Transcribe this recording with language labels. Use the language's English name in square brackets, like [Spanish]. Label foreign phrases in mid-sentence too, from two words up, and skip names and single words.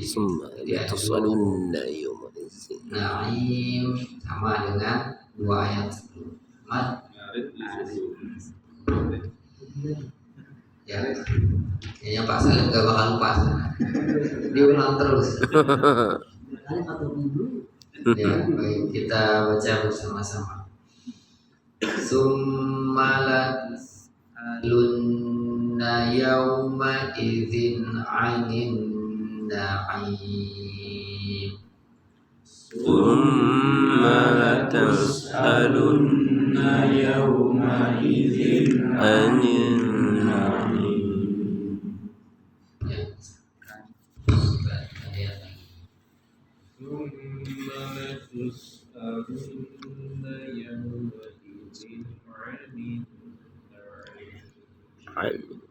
[Indonesian] Dia Naim sama dengan 2 ayat sebelum mat ya. Kayaknya Pak Salim gak bakal lupa. Diulang terus. Ya, baik, kita baca bersama-sama. [Arabic] ثم لتسألن يومئذ عن النعيم. ثم لتسألن يومئذ عن النعيم. ثم لتسألن يومئذ عن النعيم.